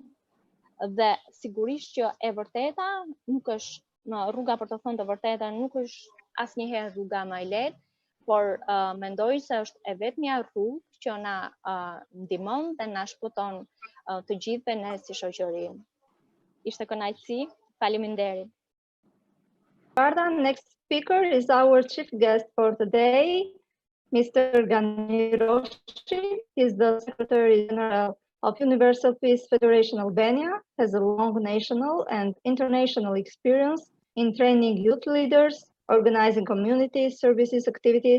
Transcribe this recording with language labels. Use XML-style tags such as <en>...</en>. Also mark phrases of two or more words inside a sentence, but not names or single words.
<sq>Dhe sigurisht që e vërteta nuk është rruga për të thënë të vërtetën nuk është asnjëherë rruga më e lehtë, por mendoj se është e vetmja rrugë që na ndihmon dhe na shpëton të gjithëve ne si shoqëri. Ishte kënaqësi, faleminderit.</sq> <en>Next speaker is our chief guest for today, Mr. Ganiroshi. He is the Secretary General of Universal Peace Federation Albania, has a long national and international experience in training youth leaders, organizing community services activities.</en>